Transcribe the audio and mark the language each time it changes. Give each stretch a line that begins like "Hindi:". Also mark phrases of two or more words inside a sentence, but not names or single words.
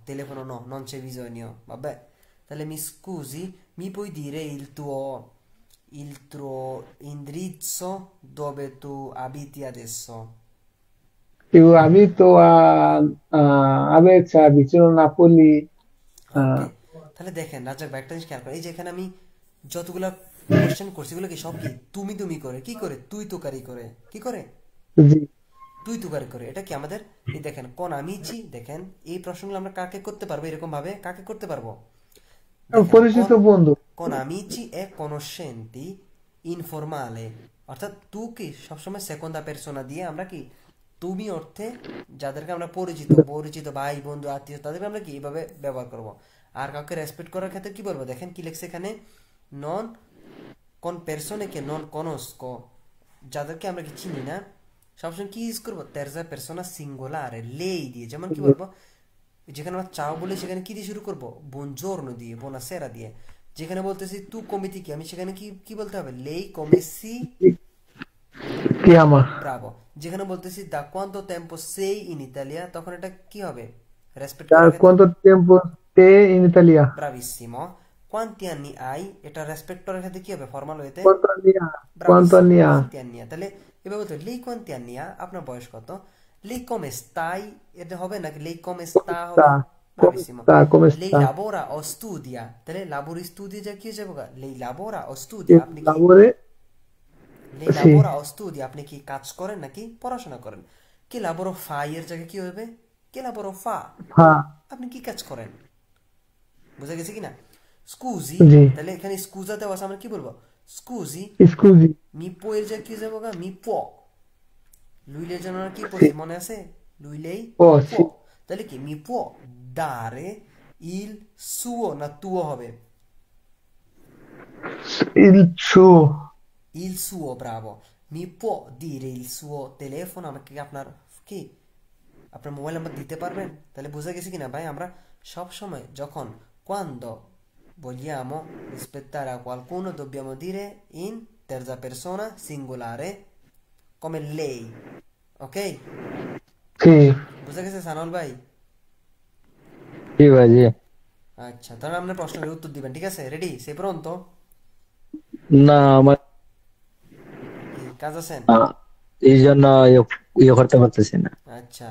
Italian: Telefono no, non c'è bisogno. Vabbè, tale mi scusi, mi puoi dire il tuo indirizzo dove tu abiti adesso? Io abito a Aversa, vicino Napoli.
Bangla: ওকে, আহ, তাহলে দেখেন রাজাক ভাই একটা জিনিস খেয়াল করেন, এই যে এখানে আমি যতগুলা কোশ্চেন করছি এগুলো কি সব কি তুমি তুমি করে, কি করে তুই তোকারি করে, কি করে জি, তুই তুকারি করে, এটা কি আমাদের এই দেখেন কোন আমিছি, দেখেন এই প্রশ্নগুলো আমরা কাকে করতে পারবো, এরকম ভাবে কাকে করতে পারবো, দেখেন পরিচিত বন্ধু।
Italian: con amici e conoscenti informale,
Bangla: অর্থাৎ তু কি সবসময়
Italian: seconda persona
Bangla: দিয়ে আমরা কি তুমি অর্থে যাদেরকে আমরা পরিচিত পরিচিত ভাই বন্ধু আত্মীয় তাদেরকে আমরা কি এইভাবে ব্যবহার করব। আর কাউকে রেসপেক্ট করার ক্ষেত্রে কি বলবো, দেখেন কি লিখছে এখানে,
Italian: non con persone che non conosco,
Bangla: যাদেরকে আমরা কি চিনি না, সবসময় কি ইউজ করবো,
Italian: terza persona singolare lei
Bangla: দিয়ে, যেমন কি বলবো, যেখানে আমরা চাও বলে সেখানে কি দিয়ে শুরু করব, বুনজোর্নো দিয়ে, বোনাসেরা দিয়ে। যেখানে বলতেছি
Italian: tu come ti
Bangla: কি, আমি সেখানে কি কি বলতে হবে,
Italian: lei come si
Bangla: কি আমার ব্রাভো। যেখানে বলতেছি
Italian: da quanto tempo sei in Italia,
Bangla: তখন এটা কি হবে, রেসপেক্ট করার ক্ষেত্রে
Italian: quanto tempo te in Italia?
Bangla: ব্রাভিসিমো।
Italian: quanti anni hai,
Bangla: এটা রেসপেক্ট করার ক্ষেত্রে কি হবে, ফর্মাল হইতে
Italian: Quanto anni ha? Quanto
Bangla: ব্রাভিসিমো,
Italian: anni ha? quanti anni ha.
Bangla: তাহলে এবার বলতে
Italian: lei quanti anni ha,
Bangla: আপনার বয়স কত,
Italian: lei come stai,
Bangla: এটা হবে নাকি
Italian: lei come Come
Bangla: স্তা হবে,
Italian: sta? Come
Bangla: ব্রাভিসিমো।
Italian: sta? Come লেই sta? lavora o studia,
Bangla: তাহলে
Italian: lavori studia
Bangla: যা কি হয়ে যাবে,
Italian: lei lavora o Che
Bangla: স্তুদিয়া, আপনি কি
Italian: lavori? লেই Sì, lavora o studia,
Bangla: আপনি কি কাজ করেন নাকি পড়াশোনা করেন।
Italian: che lavoro fa
Bangla: এর জায়গায় কি হবে,
Italian: che lavoro fa, fa.
Bangla: আপনি কি কাজ করেন, বুঝা গেছে কিনা। স্কুজি,
Italian: Sì.
Bangla: তাহলে এখানে স্কুজা দেওয়া আছে, আমরা কি বলবো, স্কুজি।
Italian: Scusi. mi può
Bangla: এর জায়গায় কি যাবো গা,
Italian: mi può,
Bangla: লুইলের জন্য আমরা কি পড়ছি
Italian: Sì.
Bangla: মনে আছে, লুইলেই Oh, পো,
Italian: sì.
Bangla: তাহলে কি
Italian: mi può dare il suo
Bangla: না তুও হবে,
Italian: Il suo. il suo, bravo, mi può dire il suo telefono,
Bangla: আমাকে কি আপনার কি আপনার মোবাইল নাম্বার দিতে পারবেন। তাহলে বুঝা গেছে কিনা ভাই, আমরা সব সময় যখন
Italian: quando vogliamo rispettare a qualcuno dobbiamo dire in terza persona singolare come lei, ok, Sì.
Bangla: বুঝা গেছে সানল ভাই। জি ভাই জি। আচ্ছা, তাহলে আপনার প্রশ্নের উত্তর দিবেন, ঠিক আছে, রেডি সে পর্যন্ত না আমার কি কাজ আছেন। এই জন্য ইয়ে করতে পারতেছি না, আচ্ছা,